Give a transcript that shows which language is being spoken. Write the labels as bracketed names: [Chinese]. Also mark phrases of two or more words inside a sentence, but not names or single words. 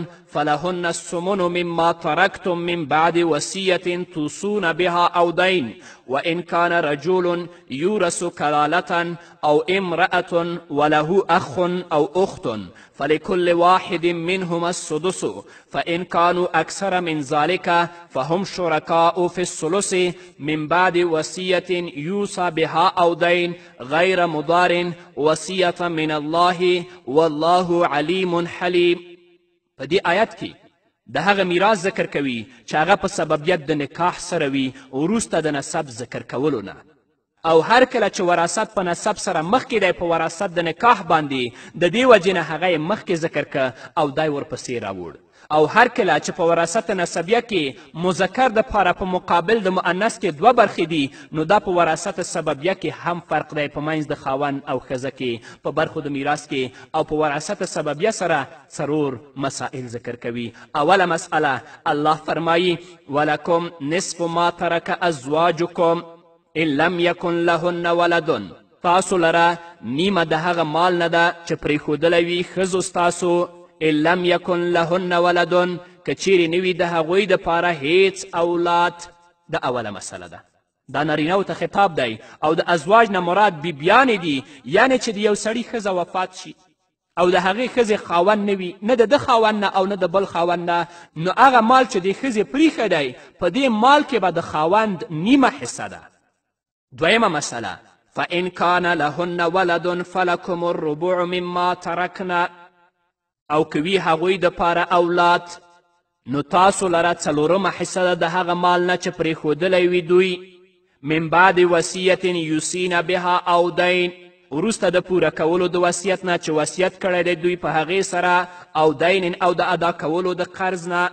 [Arabic] فلهن الثمن مما تركتم من بعد وصية توصون بها أو دين، وإن كان رجل يورث كلالة أو امرأة وله أخ أو أخت فلكل واحد منهما السدس، فإن كانوا أكثر من ذلك فهم شركاء في الثلث من بعد وصية يوصى بها أو دين غير مضار، وصية من الله والله عليم حليم. [Pashto] په دې آیت کې د هغه میراث ذکر کوي چې هغه په سببیت د نکاح سره وي وروسته د نسب ذکر کولو نه. او هر کله چې وراثت په نسب سره مخکې دی په وراثت د نکاح باندې د دې وجې نه هغه یې مخکې ذکر که او دی ورپسې راوړ او هر کله چې په وراثت نسبیه کې مذکر دپاره په مقابل د مؤنث کې دوه برخې دي نو دا په وراثت سببیه کې هم فرق دی په منځ د خاوند او ښځه کې په برخو د میراث کې او په وراثت سببیه سره څلور مسائل ذکر کوي. اوله مسئله الله فرمایي [Arabic] ولکم نصف ما ترک ازواجکم ان لم یکن لهن ولد [Pashto] تاسو لره نیمه د هغه مال نه ده چې پرېښودلی وي ښځو ستاسو [Arabic] ان لم یکن لهن ولد [Pashto] که چیرې نه وي د هغوی دپاره هیڅ اولاد. د اوله مسله ده دا نارینهو ته خطاب دی او د ازواج نه مراد بیبیانې دي یعنې چې د یو سړي ښځه وفات شي او د هغې ښځې خاوند نه وي نه د ده خاوند نه او نه د بل خاوند نه نو هغه مال چې د ښځې پریښی دی په دې مال کې به د خاوند نیمه حصه ده. دویمه مسله [Arabic] فان کان لهن ولد فلکم الربع مما ترکنا [Pashto] او کوي هغوی دپاره اولاد نو تاسو لره څلورمه حصه ده د هغه مال نه چې پرېښودلی وي دوی [Arabic] من بعد وصیت یوسین بها او دین [Pashto] وروسته د پوره کولو د وصیت نه چې وصیت کړی دی دوی په هغې سره او دین او د ادا کولو د قرض نه.